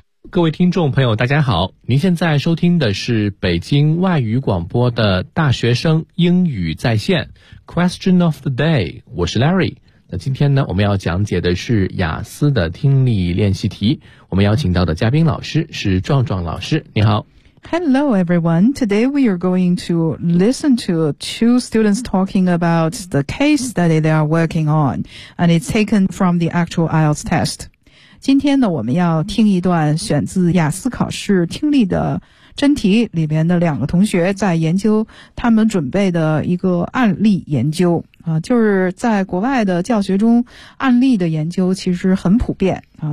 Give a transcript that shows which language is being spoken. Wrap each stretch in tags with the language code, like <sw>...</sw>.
<zh>各位听众朋友大家好，您现在收听的是北京外语广播的大学生英语在线 Question of the day， 我是 Larry。那今天呢，我们要讲解的是雅思的听力练习题，我们邀请到的嘉宾老师是壮壮老师，你好。</zh> <en>Hello everyone, today we are going to listen to two students talking about the case study they are working on, and it's taken from the actual IELTS test.</en> <zh>今天呢，我们要听一段选自雅思考试听力的真题里面的两个同学在研究他们准备的一个案例研究啊，就是在国外的教学中案例的研究其实很普遍啊。</zh>